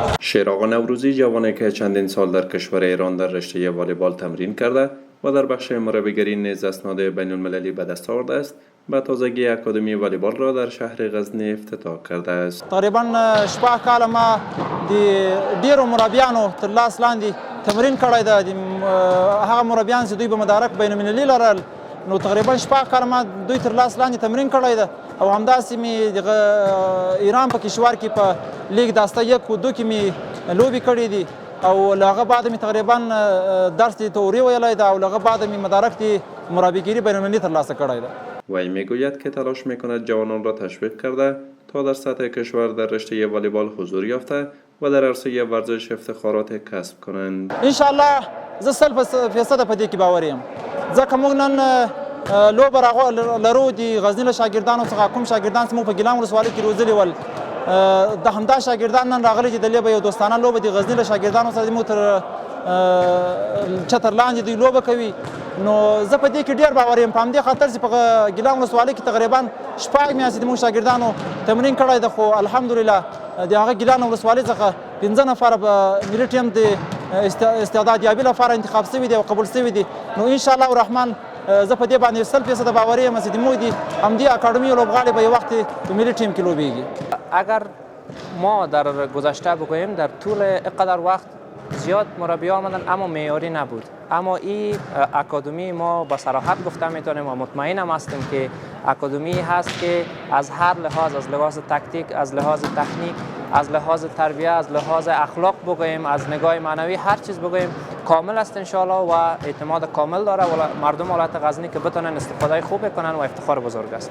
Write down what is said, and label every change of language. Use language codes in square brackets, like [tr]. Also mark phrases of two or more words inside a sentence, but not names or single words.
[fa] شیرآقا نوروزی جوانی که چندین سال در کشور ایران در رشته والیبال تمرین کرده و در بخش مربیگری نیز اسناد بین المللی به دست آورده است، به تازگی اکادمی والیبال را در شهر غزنی افتتاح کرده است. [ps] تقریبا 8 کال ما د ډیرو مربیانو تر لاس لاندې تمرین کړی دی. هغه مربیان چې دوی به مدارک بین المللي لرل، نو تقریبا 8 کال ما دوی تر لاس لاندې تمرین کړی دی او همداسې مې د ایران په کشور کې په لیگ داسته 1 و 2 کې مې لوبې کړې دي او له هغه بعد مې تقریبا درس د تئوری ویلی دی او له هغه بعد مې مدارک د مربیگری بین المللي ترلاسه کړی دی. [fa] وی میگوید که تلاش میکند جوانان را تشویق کرده تا در سطح کشور در رشته والیبال حضور یافته و در عرصه ورزش افتخارات کسب کنند. [ps] انشاءالله زه 100% په دې کې باور یم، ځکه موږ نن لوبه لرو د غزني له شاګردانو څخه کوم شاګردان چې موږ په ګیلان ولسوالۍ کې روزلي ول، د همدا شاګردان نن راغلي چې د لوبه یو دوستانه لوبه د غزني له شاګردانو سره موږ تر چتر لاندې دوی لوبه کوي. نو زه په دې کې ډېر باور یم، په همدې خاطر چې په ګیلان ولسوالۍ کې تقریبا 6 میاشتې د موږ شاګردانو تمرین کړی دی، خو الحمدلله د هغه ګیلان ولسوالۍ څخه 15 نفره په ملي ټیم د استعداد یابي لپاره انتخاب شوي دي او قبول شوي دي. نو انشاءالله الرحمن زه په دې باندې 100% باور یم چې موږ د همدې اکادمی لوبغاړي به یو وخت په ملي ټیم کې لوبیږي. [fa] اگر ما در گذشته بگوییم در طول اینقدر وقت زیاد مربی آمدن اما معیاری نبود، اما این اکادمی ما با صراحت گفته میتونیم و مطمئنم هستیم که اکادمی هست که از هر لحاظ، از لحاظ تکتیک، از لحاظ تکنیک، از لحاظ تربیه، از لحاظ اخلاق بگوییم، از نگاه معنوی، هر چیز بگوییم کامل است انشاءالله و اعتماد کامل داره و مردم ولایت غزنی که بتونن استفاده خوب کنن و افتخار بزرگ است.